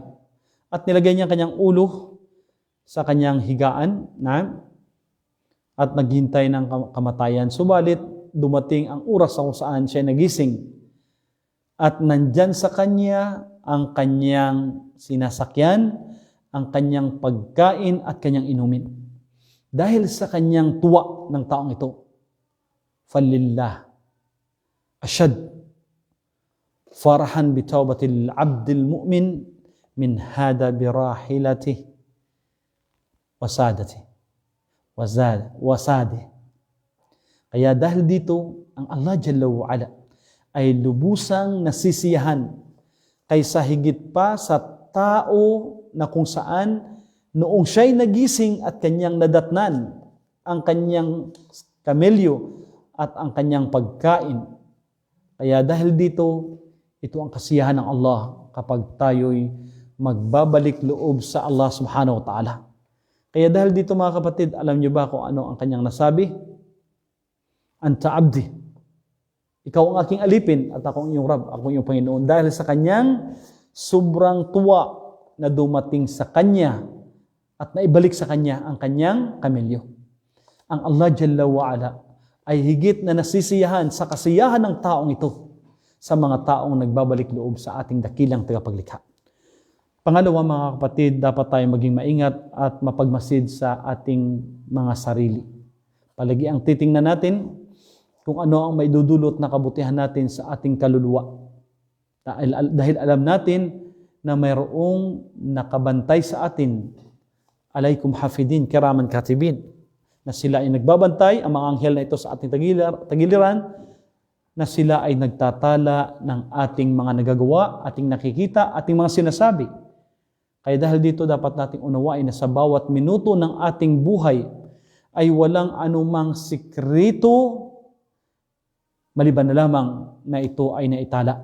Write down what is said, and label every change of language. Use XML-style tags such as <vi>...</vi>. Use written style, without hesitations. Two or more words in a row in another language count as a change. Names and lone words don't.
<tl>At nilagay niya kanyang ulo sa kanyang higaan at naghintay ng kamatayan. Subalit, dumating ang oras kung saan siya nagising. At nandyan sa kanya ang kanyang sinasakyan, ang kanyang pagkain at kanyang inumin. Dahil sa kanyang tuwa ng taong ito,</tl> <ar>فلله، أشد، فرحا بتوبة عبد المؤمن من هذا براحلته وزاده وزاد.</ar> <tl>Kaya dahil dito, ang Allah</tl> <ar>جل وعلا</ar> <tl>ay lubusang nasisiyahan kaysa higit pa sa tao na kung saan noong siya'y nagising at kanyang nadatnan ang kanyang kamelyo at ang kanyang pagkain. Kaya dahil dito, ito ang kasiyahan ng Allah kapag tayo'y magbabalik loob sa Allah</tl> <ar>سبحانه وتعالى.</ar> <tl>Kaya dahil dito mga kapatid, alam niyo ba kung ano ang kanyang nasabi?</tl> <ar>أنت عبدي.</ar> <tl>Ikaw ang aking alipin at ako ang iyong Rab, ako ang iyong Panginoon. Dahil sa kanyang sobrang tuwa na dumating sa kanya at naibalik sa kanya ang kanyang kamelyo. Ang Allah</tl> <ar>جل وعلا</ar> <tl>ay higit na nasisiyahan sa kasiyahan ng taong ito sa mga taong nagbabalik loob sa ating dakilang tagapaglikha. Pangalawa mga kapatid, dapat tayo maging maingat at mapagmasid sa ating mga sarili. Palagi ang titingnan natin kung ano ang maidudulot na kabutihan natin sa ating kaluluwa. Dahil alam natin na mayroong nakabantay sa atin,</tl> <ar>عليكم حافظين، كراما كاتبين,</ar> <tl>na sila ay nagbabantay, ang mga anghel na ito sa ating tagiliran, na sila ay nagtatala ng ating mga nagagawa, ating nakikita, ating mga sinasabi. Kaya dahil dito dapat nating unawain na sa bawat minuto ng ating buhay ay walang anumang sikreto maliban na lamang na ito ay naitala.</tl>